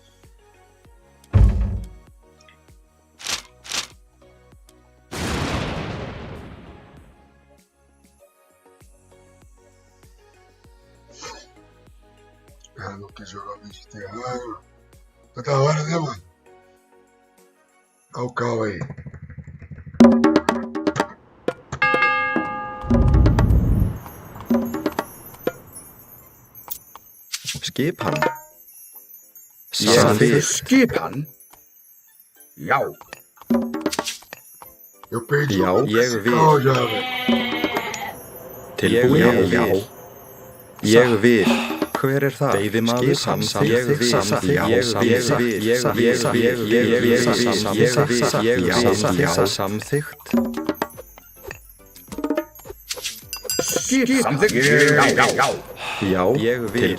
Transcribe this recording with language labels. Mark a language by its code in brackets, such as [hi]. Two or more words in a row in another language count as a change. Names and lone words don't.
[pt] Cara, não quis jogar o bicho terrário. Tá da hora, né, mano? Olha o cal aí. [is] Skipan. Skipan. Já. [pt] Eu perdi [is] Já, [pt] o [is] ég vil. [pt] cal já, velho. [is] Tilbúin, ég vil. Hver það? Veiðimaður, samþykkt, ég vil, samþykkt. Já, ég vil.